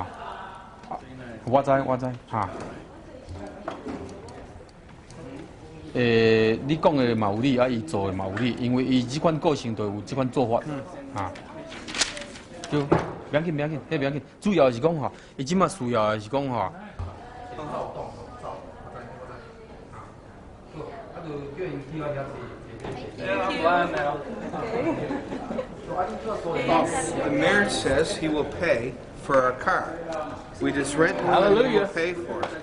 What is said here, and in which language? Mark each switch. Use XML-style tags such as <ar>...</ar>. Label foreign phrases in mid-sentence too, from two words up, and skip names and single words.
<nan>我知哈。你讲的嘛有理，伊做的嘛有理，因为伊这款个性就有这款做法，哈。就不要紧，迄不要紧，主要是讲吼，伊即马需要的是讲吼。</nan> <en>The mayor says he will pay for our car. We just rent one and we will pay for it.</en>